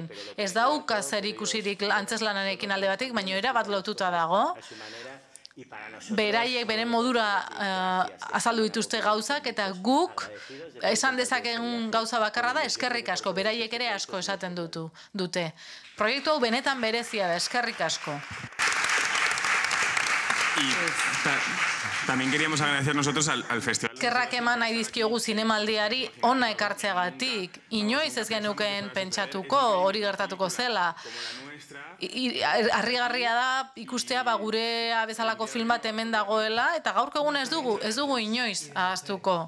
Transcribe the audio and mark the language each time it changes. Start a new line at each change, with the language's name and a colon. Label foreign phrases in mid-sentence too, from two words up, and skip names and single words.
Basque: Ez dauka zer ikusirik antzeslanarekin alde batik, baina erabat lotuta dago. Beraiek beren modura azaldu dituzte gauzak, eta guk esan dezakeen gauza bakarra da eskerrik asko, beraiek ere asko esaten dute. Proiektu hau benetan berezia da, eskerrik asko.
Spanish: Y también queríamos agradecer nosotros al festival.
Basque: Eskerrak eman nahi dizkiogu zinemaldiari ona ekartzeagatik. Inoiz ez genukeen pentsatuko, hori gertatuko zela. Harrigarria da ikustea gurea bezalako film bat hemen dagoela, eta gaurko egun ez dugu inoiz ahaztuko.